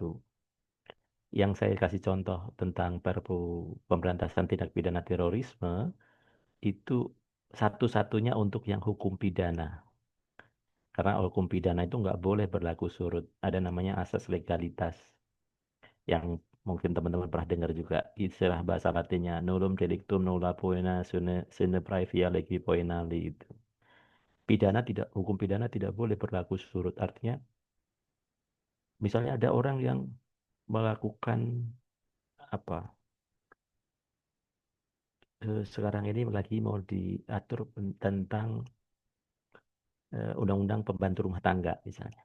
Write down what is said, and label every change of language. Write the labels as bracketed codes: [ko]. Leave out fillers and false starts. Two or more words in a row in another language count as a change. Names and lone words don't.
[id] Yang saya kasih contoh tentang Perpu Pemberantasan Tindak Pidana Terorisme itu satu-satunya untuk yang hukum pidana. Karena hukum pidana itu nggak boleh berlaku surut. Ada namanya asas legalitas yang mungkin teman-teman pernah dengar juga, istilah bahasa Latinnya [la] nullum delictum nulla poena sine praevia legi poenali [id] itu. Hukum pidana tidak boleh berlaku surut. Artinya misalnya ada orang yang melakukan apa sekarang ini lagi mau diatur tentang undang-undang pembantu rumah tangga misalnya.